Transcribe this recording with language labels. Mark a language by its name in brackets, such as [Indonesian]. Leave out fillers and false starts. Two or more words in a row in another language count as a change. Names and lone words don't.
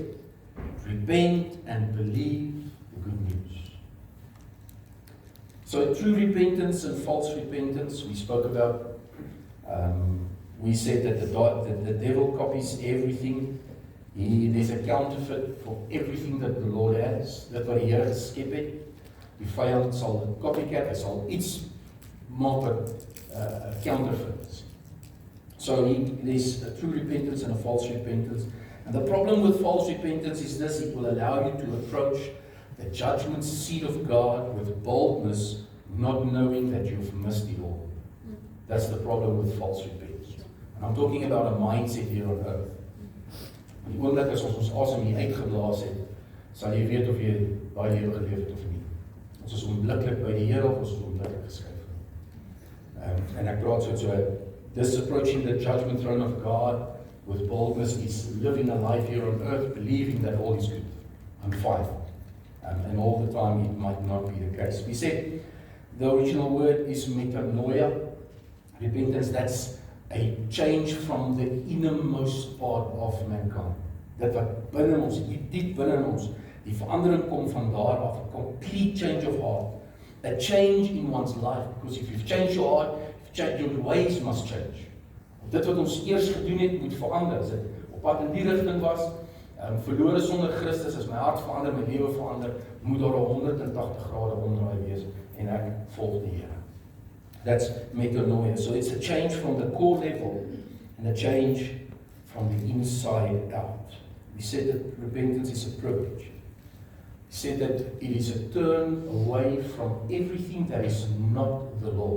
[English] Repent and believe the good news. So true repentance and false repentance, we spoke about. We said that the devil copies everything. There's a counterfeit for everything that the Lord has. [Afrikaans] Dit wat die Here geskep het. Die vyand sal 'n copycat, hy sal iets maak wat counterfeit. [English] So there's a true repentance and a false repentance. And the problem with false repentance is this: it will allow you to approach the judgment seat of God with boldness, not knowing that you've missed it all. That's the problem with false repentance. And I'm talking about a mindset here on earth. [Afrikaans] En die oomblik as ons asem hier uitgeblaas het, sal jy weet of jy baie lewe geleef het of nie. Ons is onmiddellik by die Here of ons is onmiddellik geskuif. En ek praat so, [English] this approaching the judgment throne of God with boldness is living a life here on earth, believing that all is good. I'm fine. And all the time it might not be the case. We said the original word is metanoia, Repentance, that's a change from the innermost part of mankind. [Afrikaans] Dit wat binne ons, diep binne ons, die verandering kom van daar af, [English] a complete change of heart. A change in one's life, because if you've changed your heart, your ways must change. [Afrikaans] Dit wat ons eers gedoen het, moet verander. As dit op pad in die rigting was, verlore sonder Christus, as my hart verander, my lewe verander, moet daar 180 grade omdraai wees, en ek volg die Here. [English] That's metanoia. So it's a change from the core level, and a change from the inside out. We said that repentance is a privilege. We said that it is a turn away from everything that is not the Lord.